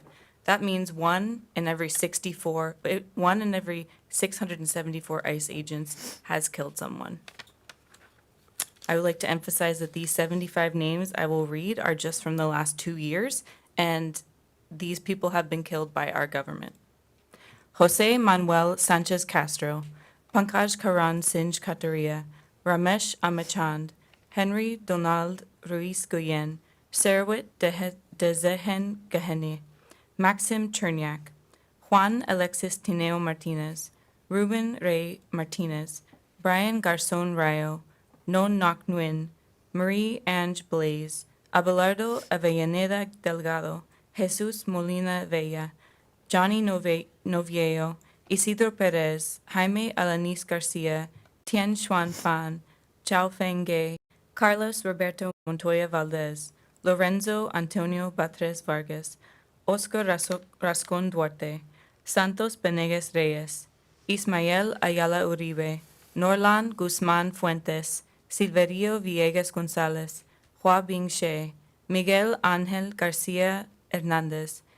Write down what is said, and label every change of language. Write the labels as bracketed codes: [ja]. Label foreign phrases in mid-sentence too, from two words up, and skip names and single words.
[en] That means 1 in every 674 ICE agents has killed someone. I would like to emphasize that these 75 names I will read are just from the last 2 years, and these people have been killed by our government. Jose Manuel Sanchez Castro, Pankaj Karan Sinj Kataria, Ramesh Amachand, Henry Donald Ruiz Guyen, Serwit Dezehen Gahene, Maxim Cherniak, Juan Alexis Tineo Martinez, Ruben Ray Martinez, Brian Garzon Rayo, Non Nok Nguyen, Marie Ange Blaze, Abelardo Avellaneda Delgado, Jesus Molina Vella, Johnny Noviejo, Isidro Perez, Jaime Alanis Garcia, Tien Xuan Fan, Chao Feng Gay, Carlos Roberto Montoya Valdez, Lorenzo Antonio Batres Vargas, Oscar Rascon Duarte, Santos Benegues Reyes, Ismael Ayala Uribe, Norlan Guzman Fuentes, Silverio Villegas Gonzalez, Hua Bing She, Miguel Ángel García Hernández,